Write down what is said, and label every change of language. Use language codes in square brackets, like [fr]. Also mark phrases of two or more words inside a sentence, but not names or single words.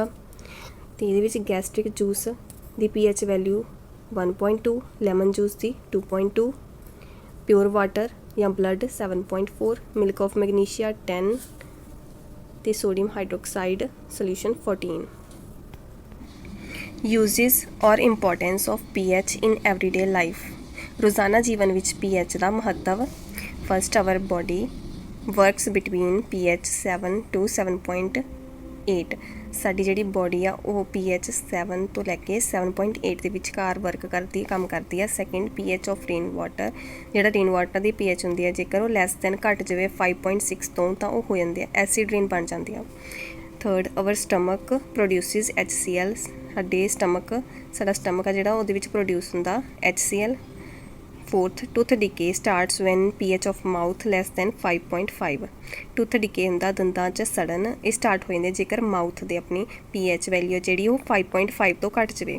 [pa] ਤੇ ਇਹਦੇ ਵਿੱਚ [en] gastric juice [pa] ਦੀ [en] pH value [pa] 1.2, [en] lemon juice [pa] ਦੀ 2.2, [en] pure water [pa] ਜਾਂ ਬਲੱਡ 7.4, [en] milk of magnesia [pa] 10 ਤੇ [en] sodium hydroxide solution [pa] 14। [en] Uses or importance of pH in everyday life। [pa] ਰੋਜ਼ਾਨਾ ਜੀਵਨ ਵਿੱਚ pH ਦਾ ਮਹੱਤਵ। ਫਸਟ, [en] our body works between pH 7 to 7.8। [pa] ਸਾਡੀ ਜਿਹੜੀ ਬੋਡੀ ਆ ਉਹ pH 7 ਤੋਂ ਲੈ ਕੇ 7.8 ਦੇ ਵਿਚਕਾਰ ਵਰਕ ਕਰਦੀ ਕੰਮ ਕਰਦੀ ਆ। [en] Second, pH of rain water, [pa] ਜਿਹੜਾ [en] rain water [pa] ਦੀ pH ਹੁੰਦੀ ਹੈ ਜੇਕਰ ਉਹ [en] less than [pa] ਘੱਟ ਜਾਵੇ 5.6 ਤੋਂ ਤਾਂ ਉਹ ਹੋ ਜਾਂਦੇ ਆ [en] acid rain [pa] ਬਣ ਜਾਂਦੀ ਆ। ਥਰਡ, [en] our stomach produces HCl। [pa] ਸਾਡਾ ਸਟਮਕ ਆ ਜਿਹੜਾ ਉਹਦੇ ਵਿੱਚ ਪ੍ਰੋਡਿਊਸ ਹੁੰਦਾ HCl। [en] Fourth, tooth decay starts when pH of mouth less than 5.5. tooth decay [pa] ਹੁੰਦਾ ਦੰਦਾਂ 'ਚ ਸੜਨ, ਇਹ ਸਟਾਰਟ ਹੋ ਜਾਂਦੇ ਜੇਕਰ ਮਾਊਥ ਦੇ ਆਪਣੀ [en] pH value [pa] ਜਿਹੜੀ ਉਹ 5.5 ਤੋਂ ਘੱਟ ਜਾਵੇ।